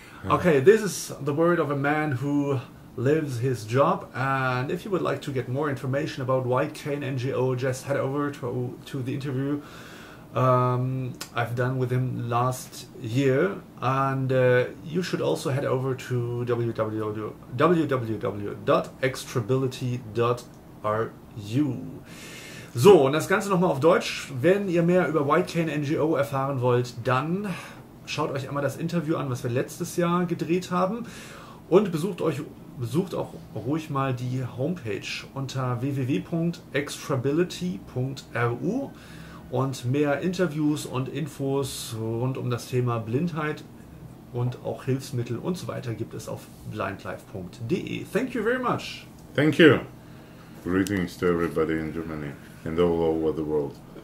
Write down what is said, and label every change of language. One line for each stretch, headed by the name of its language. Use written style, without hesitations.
English: Okay, this is the word of a man who lives his job, and if you would like to get more information about White Cane NGO, just head over to the interview I've done with him last year, and you should also head over to www.extrability.ru.
German: So, und das Ganze nochmal auf Deutsch. Wenn ihr mehr über White Cane NGO erfahren wollt, dann schaut euch einmal das Interview an, was wir letztes Jahr gedreht haben, und besucht auch ruhig mal die Homepage unter www.extrability.ru. Und mehr Interviews und Infos rund um das Thema Blindheit und auch Hilfsmittel und so weiter gibt es auf blindlife.de.
English: Thank you very much. Thank you. Greetings to everybody in Germany and all over the world.